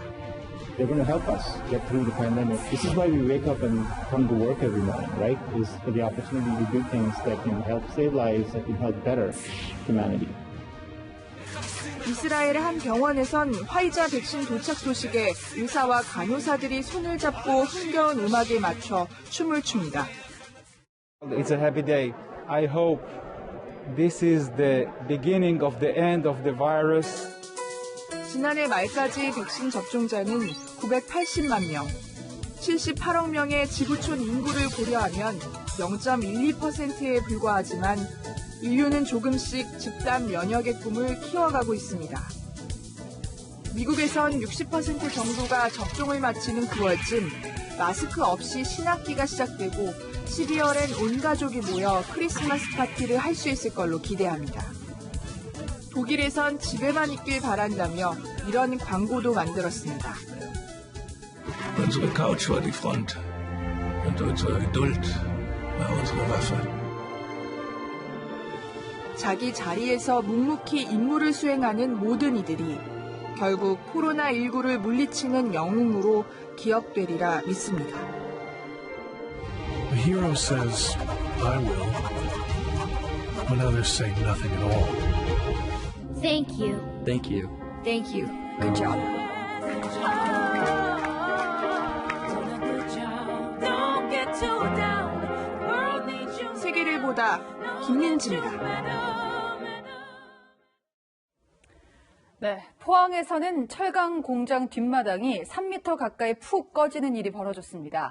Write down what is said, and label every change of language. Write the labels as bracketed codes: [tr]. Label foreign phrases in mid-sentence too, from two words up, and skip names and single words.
[en] They're going to help us get through the pandemic. This is why we wake up and come to work every morning, right? Is for the opportunity to do things that can help save lives, that can help better humanity. [ko] 이스라엘의 한 병원에선 화이자 백신 도착 소식에 의사와 간호사들이 손을 잡고 흥겨운 음악에 맞춰 춤을 춥니다. [en] It's a happy day. I hope this is the beginning of the end of the virus. [ko] 지난해 말까지 백신 접종자는 980만 명, 78억 명의 지구촌 인구를 고려하면 0.12%에 불과하지만 인류는 조금씩 집단 면역의 꿈을 키워가고 있습니다. 미국에선 60% 정도가 접종을 마치는 9월쯤 마스크 없이 신학기가 시작되고 12월엔 온 가족이 모여 크리스마스 파티를 할 수 있을 걸로 기대합니다. 독일에선 집에만 있길 바란다며 이런 광고도 만들었습니다. [de] Unsere Couch war die Front und unsere Geduld war unsere Waffe. [ko] 자기 자리에서 묵묵히 임무를 수행하는 모든 이들이 결국 코로나19를 물리치는 영웅으로 기억되리라 믿습니다. [en] The hero says, I will, when others say nothing at all. Thank you. Thank you. Thank you. Good job. [ko] 세계를 보다 김민지입니다. 네, 포항에서는 철강 공장 뒷마당이 3m 가까이 푹 꺼지는 일이 벌어졌습니다.